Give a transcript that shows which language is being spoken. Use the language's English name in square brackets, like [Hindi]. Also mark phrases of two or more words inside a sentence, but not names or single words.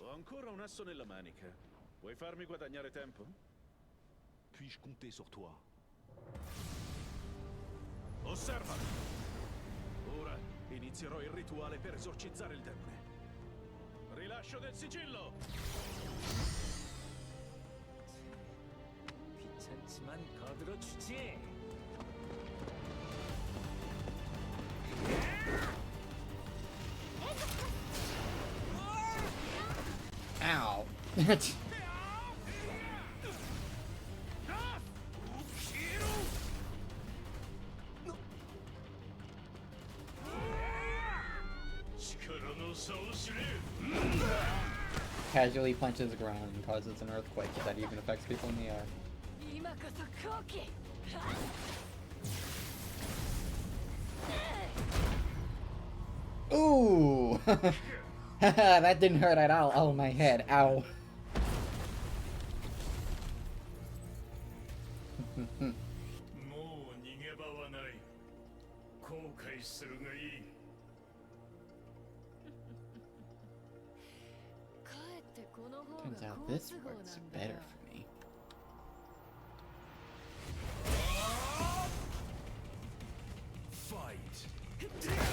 [Italian] Ho ancora un asso nella manica. Vuoi farmi guadagnare tempo? [French] Puis-je compter sur toi? [Italian] Osserva! Ora inizierò il rituale per esorcizzare il demone. Rilascio del sigillo! [Korean] 귀찮지만 거들어 주지. [English] Ow. Casually punches the ground and causes an earthquake that even affects people in the air. Ooh! That didn't hurt at all. Oh, my head. Ow. [Japanese] もう逃げ場はない。後悔するがいい。 [English] Turns out this works better for me. Fight.